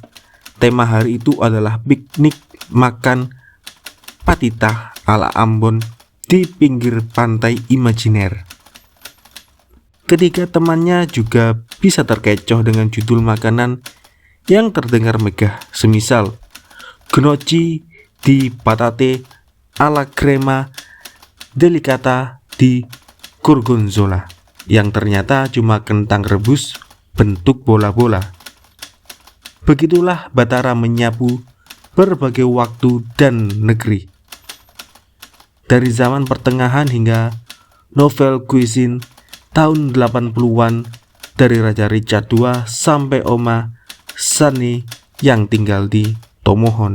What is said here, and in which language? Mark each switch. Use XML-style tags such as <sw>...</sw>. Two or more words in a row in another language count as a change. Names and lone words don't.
<id>Tema hari itu adalah piknik makan patita ala Ambon di pinggir pantai imajiner. Ketika temannya juga bisa terkecoh dengan judul makanan yang terdengar megah, semisal</id> <it>gnocchi di patate alla crema delicata di gorgonzola,</it> <id>yang ternyata cuma kentang rebus bentuk bola-bola. Begitulah Batara menyapu berbagai waktu dan negeri. Dari zaman pertengahan hingga</id> <fr>novel cuisine</fr> <id>tahun 80-an, dari Raja Richard II sampai Oma Sani yang tinggal di Tomohon.</id>